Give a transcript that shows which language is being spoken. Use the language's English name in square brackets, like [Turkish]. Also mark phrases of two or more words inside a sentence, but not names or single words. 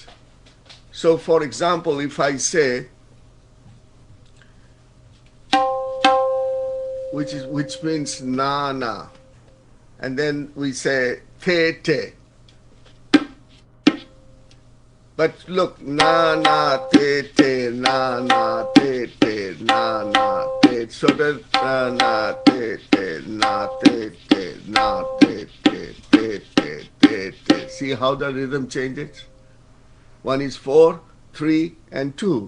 [English] So, for example, if I say, which means na na, and then we say te te. But look, na na te te, na na te te, na na te. So that na te te, na te te, na te te, te te, te te. See how the rhythm changes? One is 4, 3, and 2.